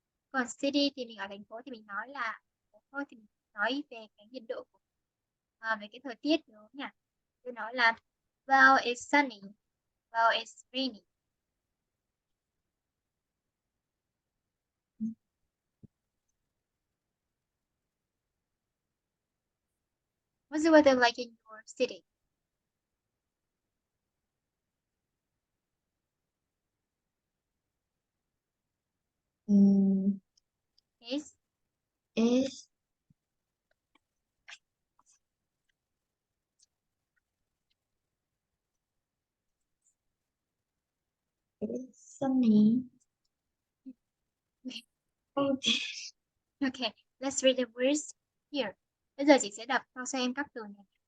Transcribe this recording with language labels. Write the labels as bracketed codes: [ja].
[vi] Còn city thì mình ở thành phố thì mình nói là thôi thì mình nói về cái nhiệt độ về cái thời tiết đúng không nhỉ? Tôi nói là [en] well it's sunny, well it's rainy. What's the weather like in your city? Is is sunny. Okay. Okay, let's read the words here. [vi] Bây giờ chị sẽ đọc cho em các từ này.